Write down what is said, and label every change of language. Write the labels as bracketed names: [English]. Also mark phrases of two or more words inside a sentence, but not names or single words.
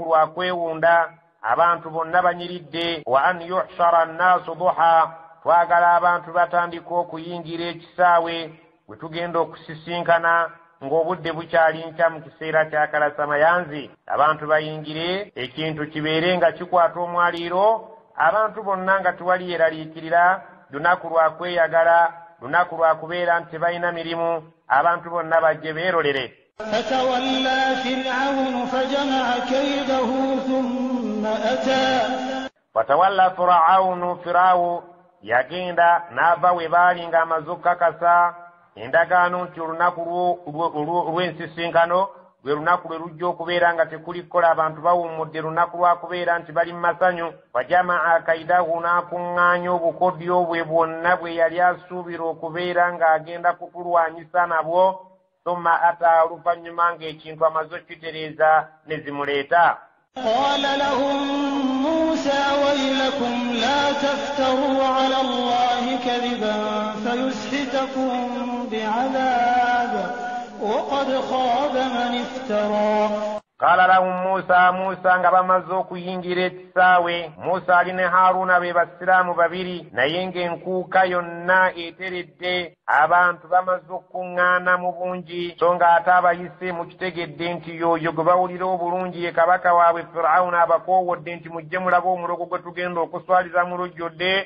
[Ganda] lwa kwewunda abantu bonna banyiridde [Arabic] وأن يحشر الناس ضحى [Ganda] twagala abantu batandika okuyingira ekisaawe bwe tugenda okusisinkana ng'obudde bukyali nkya mu kiseera kya kalasamayanzi abantu bayingire ekintu kibeere nga kikwata omwaliiro abantu bonna nga tewali yeraliikirira lunaku lwa kweyagala lunaku lwa kubeera nti tebalina mirimu abantu bonna bajje beerolere. [Arabic] فتولى فرعون فجمع كيده ثم أتى فتولى فرعون [Ganda] yagenda n'ava we baali ng'amaze okukakasa endagaano nti olunaku lw'ensisinkano lwe lunaku lwe lujja okubeera nga tekulikola abantu bawummudde lunaku lwakubeera nti bali mu masanyu [Arabic] فجمع كيده [Ganda] n'akuŋŋaanya obukodyo bwe bwonna bwe yali asuubira okubeera ng'agenda kutulwanyisa nabwo [Arabic] ثم أتى [Ganda] oluvannyuma ng'ekintu amaze okitereeza ne zimuleeta. [Arabic] قال لهم موسى ويلكم لا تفتروا على الله كذبا فيسحتكم بعذاب وقد خاب من افترى. قال لهم موسى [Ganda] nga bamaze okuyingira ekisaawe Musa ali ne Haruna be basiraamu babiri naye ng'enkuuka yonna eteredde abantu bamaze okuŋŋaana mu bungi so nga ate abayise mukitegedde nti yoyo gwe bawulira obulungi ye kabaka waabwe Firawuna abakoowodde nti mujje mulabe omulogo gwe tugenda okuswaliza mu lujjodde.